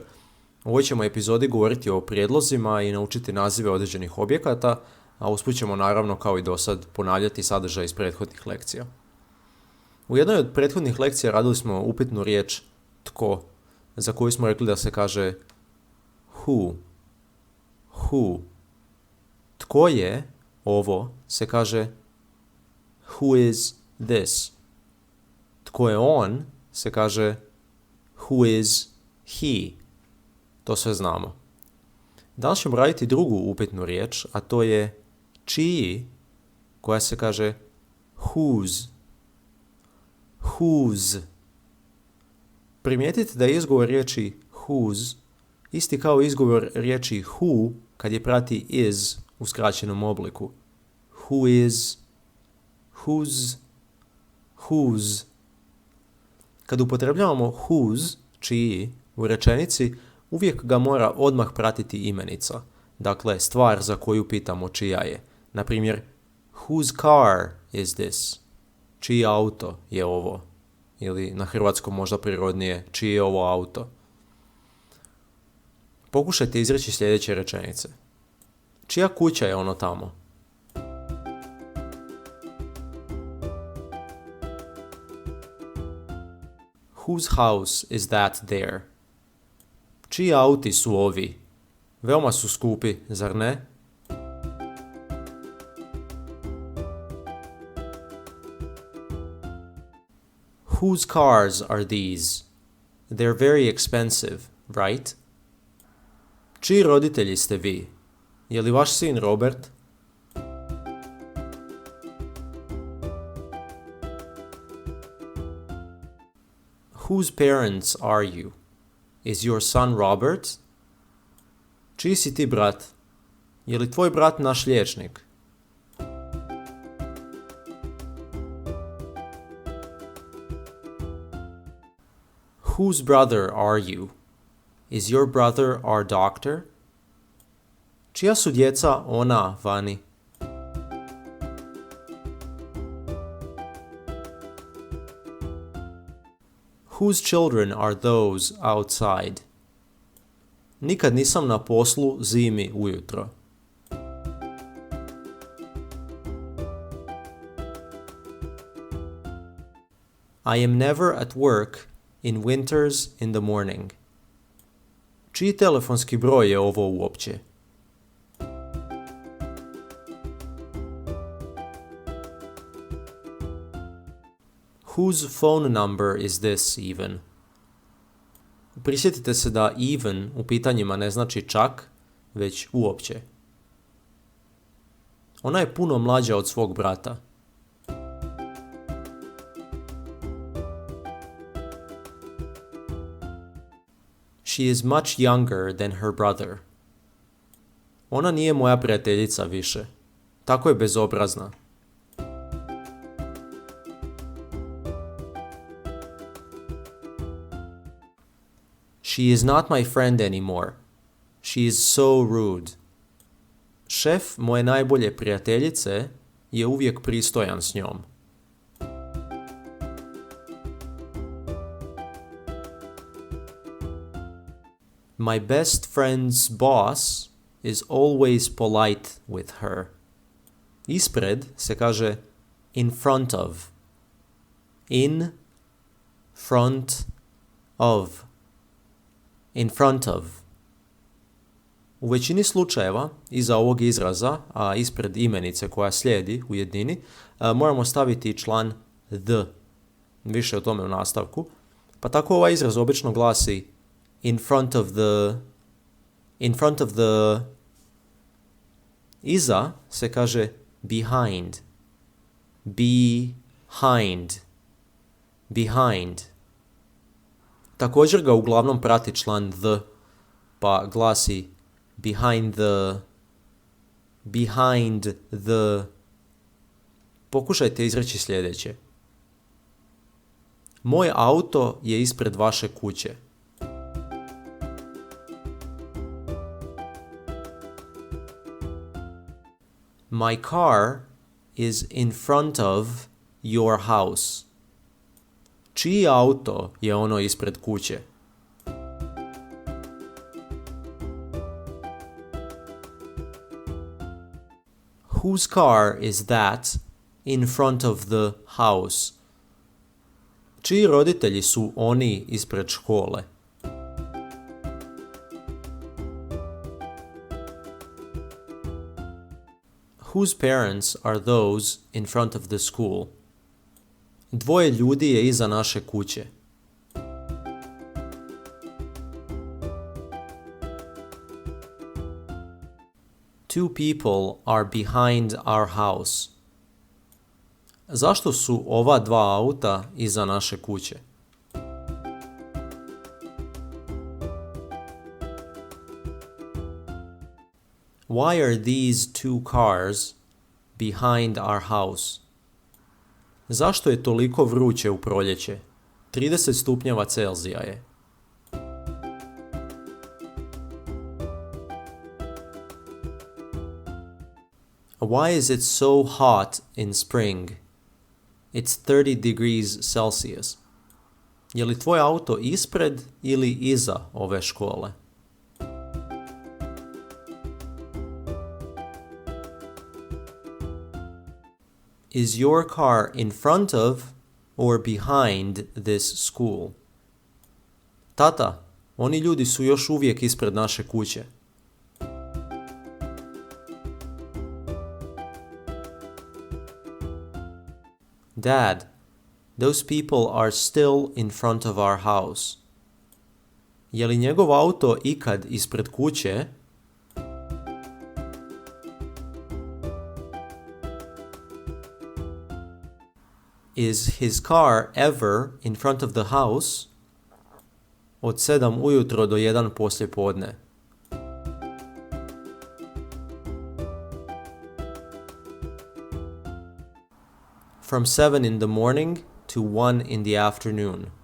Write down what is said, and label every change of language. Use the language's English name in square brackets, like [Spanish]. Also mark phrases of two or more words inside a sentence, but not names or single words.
[Croatian] U ovoj ćemo epizodi govoriti o prijedlozima i naučiti nazive određenih objekata, a usput ćemo naravno kao i dosad ponavljati sadržaj iz prethodnih lekcija. U jednoj od prethodnih lekcija radili smo upitnu riječ tko, za koju smo rekli da se kaže who. Tko je ovo se kaže [English] who is this. [Croatian] Tko je on se kaže [English] who is he. [Croatian] To sve znamo. Danas ćemo raditi drugu upitnu riječ, a to je čiji, koja se kaže whose. Primijetite da je izgovor riječi whose isti kao izgovor riječi who kad je prati is u skraćenom obliku. [English] Who is, whose. [Croatian] Kad upotrebljavamo whose, čiji, u rečenici, uvijek ga mora odmah pratiti imenica. Dakle, stvar za koju pitamo čija je. Na primjer, [English] whose car is this? [Croatian] Čiji auto je ovo? Ili na hrvatskom možda prirodnije, čiji je ovo auto? Pokušajte izreći sljedeće rečenice. Čija kuća je ono tamo? [English] Whose house is that there? [Croatian] Čiji auti su ovi? Veoma su skupi, zar ne? [English] Whose cars are these? They're very expensive, right? [Croatian] Čiji roditelji ste vi? Je li vaš sin Robert? [English] Whose parents are you? Is your son Robert? [Croatian] Čiji si ti brat? Je li tvoj brat naš liječnik? [English] Whose brother are you? Is your brother our doctor? [Croatian] Čija su djeca ona vani? [English] Whose children are those outside? [Croatian] Nikad nisam na poslu zimi ujutro. [English] I am never at work in winters in the morning. [Croatian] Čiji telefonski broj je ovo uopće? [English] Whose phone number is this even? [Croatian] Prisjetite se da even u pitanjima ne znači čak, već uopće. Ona je puno mlađa od svog brata. [English] She is much younger than her brother. [Croatian] Ona nije moja prijateljica više. Tako je bezobrazna. [English] She is not my friend anymore. She is so rude. [Croatian] Šef moje najbolje prijateljice je uvijek pristojan s njom. [English] My best friend's boss is always polite with her. [Croatian] Ispred se kaže [English] in front of. In front of. In front of. [Croatian] U većini slučajeva iza ovog izraza, a ispred imenice koja slijedi u jednini, moramo staviti član the. Više o tome u nastavku. Pa tako ovaj izraz obično glasi [English] in front of the. [Croatian] Iza se kaže behind. [English] Behind. [Croatian] Također ga uglavnom prati član the, pa glasi [English] behind the. [Croatian] Pokušajte izreći sljedeće. Moj auto je ispred vaše kuće. [English] My car is in front of your house. [Croatian] Čiji auto je ono ispred kuće? [English] Whose car is that in front of the house? [Croatian] Čiji roditelji su oni ispred škole? [English] Whose parents are those in front of the school? [Croatian] Dvoje ljudi je iza naše kuće. [English] Two people are behind our house. [Croatian] Zašto su ova dva auta iza naše kuće? [English] Why are these two cars behind our house? [Croatian] Zašto je toliko vruće u proljeće? 30 stupnjeva Celzija je. [English] Why is it so hot in spring? It's 30 degrees Celsius. [Croatian] Je li tvoj auto ispred ili iza ove škole? [English] Is your car in front of or behind this school? [Croatian] Tata, oni ljudi su još uvijek ispred naše kuće. [English] Dad, those people are still in front of our house. [Croatian] Je li njegov auto ikad ispred kuće? [English] Is his car ever in front of the house? [Croatian] Od 7 ujutro do 1 poslijepodne. [English] From 7 in the morning to 1 in the afternoon.